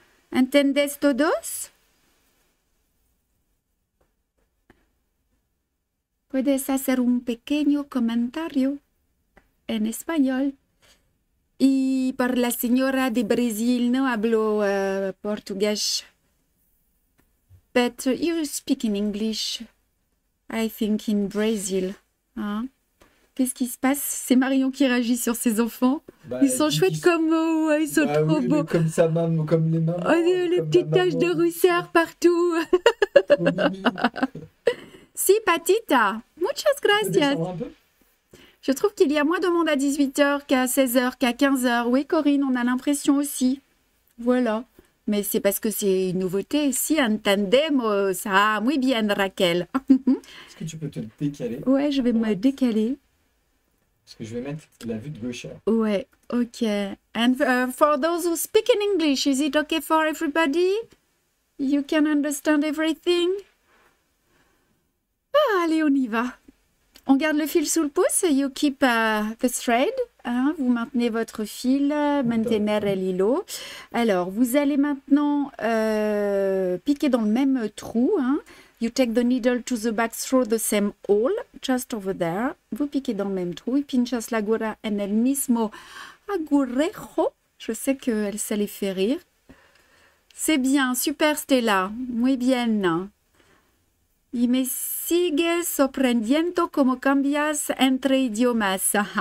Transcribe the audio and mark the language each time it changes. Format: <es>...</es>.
<es>¿Entendes todos? Puedes hacer un pequeño comentario en español. Y para la señora de Brasil, no hablo portugués.</es> <en>But you speak in English, I think, in Brazil.</en> <fr>Hein? Qu'est-ce qui se passe? C'est Marion qui réagit sur ses enfants. Bah, ils sont chouettes comme moi, ils sont trop beaux. Comme sa maman, comme les mamans. Oh, les petites taches de rousseur partout.</fr> <es>Si, Patita. Muchas gracias.</es> <fr>Je trouve qu'il y a moins de monde à 18h qu'à 16h, qu'à 15h. Oui, Corinne, on a l'impression aussi. Voilà. mais c'est parce que c'est une nouveauté.</fr> <es>Si entendemos ça, muy bien, Raquel.</es> <fr>Est-ce que tu peux te décaler? Ouais, je vais me décaler. Parce que je vais mettre la vue de gauchère. Ouais, ok.</fr> <en>And for those who speak in English, is it okay for everybody? You can understand everything?</en> <fr>Ah, allez, on y va. On garde le fil sous le pouce.</fr> <en>You keep the thread.</en> <fr>Hein, vous maintenez votre fil.</fr> <es>Mantener el hilo.</es> <fr>Alors, vous allez maintenant piquer dans le même trou. Hein.</fr> <en>You take the needle to the back through the same hole, just over there.</en> <fr>Vous piquez dans le même trou.</fr> <es>Y pinchas la aguja en el mismo agujejo.</es> <fr>Je sais que ça les fait rire. C'est bien, super Stella.</fr> <es>Muy bien. Y me sigue sorprendiendo como cambias entre idiomas.</es>